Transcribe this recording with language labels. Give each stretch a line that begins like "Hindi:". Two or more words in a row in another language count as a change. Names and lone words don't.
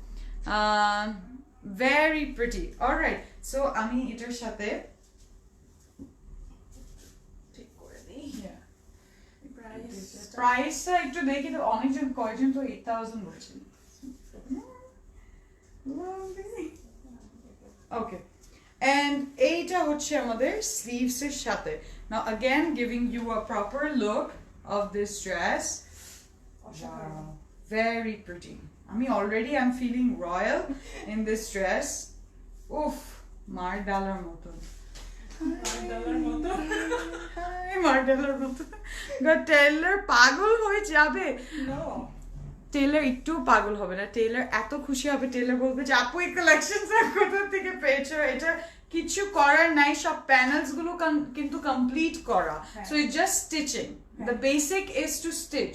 English: very pretty. alright, so
Bangla: আমি এটার সাথে ঠিক করে দিই। প্রাইসটা একটু দেখি তো, অনেকজন কয়জন তো 8,000 বলছেন। ওকে, and এইটা হচ্ছে আমাদের স্লিভস এর সাথে।
English: Now again giving you a proper look of this dress. Wow, very pretty. Already I'm feeling royal in this dress. Oof,
Bangla: Mardalar moton. Mardalar moton. God, Taylor পাগল হয়ে যাবে।
English: No.
Bangla: টেইলার একটু পাগল হবে না, টেইলার এত খুশি হবে, টেইলার বলবে যে আপু এই কালেকশনটা কোথা থেকে পেয়েছো। এটা কিছু করার নাই, সব প্যানেলস গুলো কিন্তু কমপ্লিট করা,
English: so it just stitching. the basic is to stitch.